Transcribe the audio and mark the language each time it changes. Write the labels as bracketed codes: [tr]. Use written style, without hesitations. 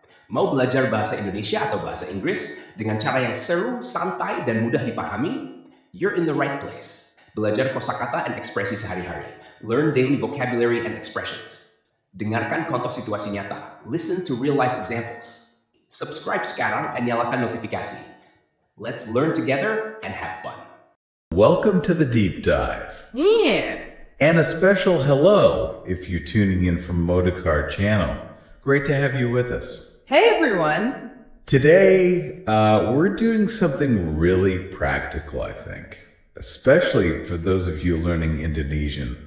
[id] Mau belajar bahasa Indonesia atau bahasa Inggris dengan cara yang seru, santai, dan mudah dipahami? [en] You're in the right place. [id] Belajar kosakata dan ekspresi sehari-hari. [en] Learn daily vocabulary and expressions. [id] Dengarkan contoh situasi nyata. [en] Listen to real-life examples. [id] Subscribe sekarang dan nyalakan notifikasi. [en] Let's learn together and have fun. Welcome to the deep dive. Yeah. And a special hello if you're tuning in from Modicard channel. Great to have you with us. Hey everyone. Today, we're doing something really practical, I think, especially for those of you learning Indonesian.